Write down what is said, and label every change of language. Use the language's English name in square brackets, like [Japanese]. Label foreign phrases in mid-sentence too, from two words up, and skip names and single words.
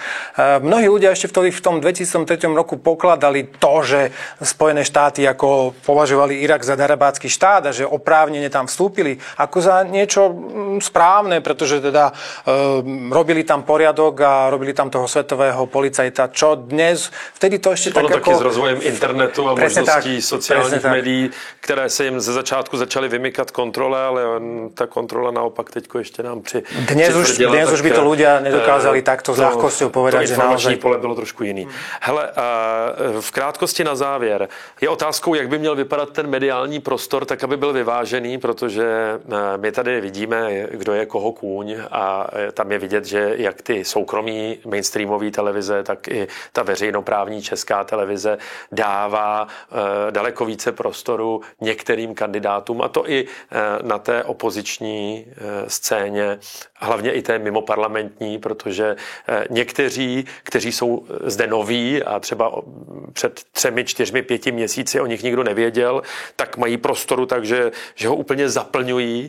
[Slovak] Mnohí ľudia ešte v tom 2003 roku pokladali to, že Spojené štáty ako považovali Irak za darebácky štát a že oprávnene tam vstúpili ako za niečo správne, pretože teda robili tam poriadok a robili tam toho svetového policajta. Čo dnes, vtedy to ešte tak ako... [Czech] taky s rozvojem internetu a možností sociálních médií, které se jim ze začátku začaly vymykat kontrole, ale ta kontrola naopak teďko ještě nám [Slovak] Dnes už by to ľudia nedokázali takto s ľahkosťou povedať, že naozaj... [Czech] pole bylo trošku jiný. Hele, v krátkosti na závěr. Je otázkou, jak by měl vypadat ten mediální prostor, tak aby byl vyvážený, protože my tady vidíme, kdo je koho kůň a tam je vidět, že jak ty soukromí mainstreamové televize, tak i ta veřejnoprávní česká televize dává daleko více prostoru některým kandidátům, a to i na té opoziční scéně, hlavně i té mimoparlamentní, protože někteří, kteří jsou zde noví a třeba před 3, 4, 5 měsíci o nich nikdo nevěděl, tak mají prostoru, takže že ho úplně zaplňují.